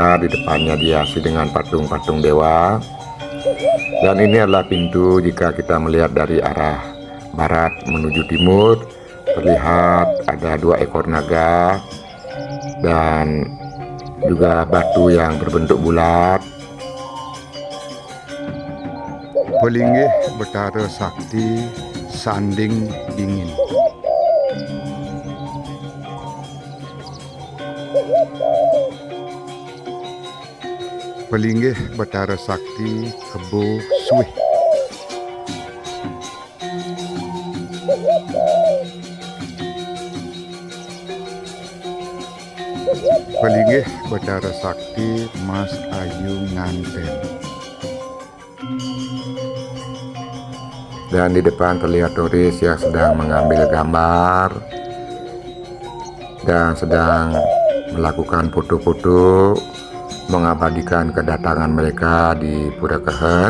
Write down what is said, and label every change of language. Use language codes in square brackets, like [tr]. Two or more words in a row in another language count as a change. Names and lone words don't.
[id] Di depannya dihiasi dengan patung-patung dewa. Dan ini adalah pintu jika kita melihat dari arah barat menuju timur. Terlihat ada 2 ekor naga dan juga batu yang berbentuk bulat. Pelinggih Betara Sakti Sanding Dingin. Pelinggih Betara Sakti Kebo Suih. Pelinggih Betara Sakti Mas Ayu Nganten. Dan di depan terlihat turis yang sedang mengambil gambar dan sedang melakukan foto-foto, mengabadikan kedatangan mereka di Pura Kehen.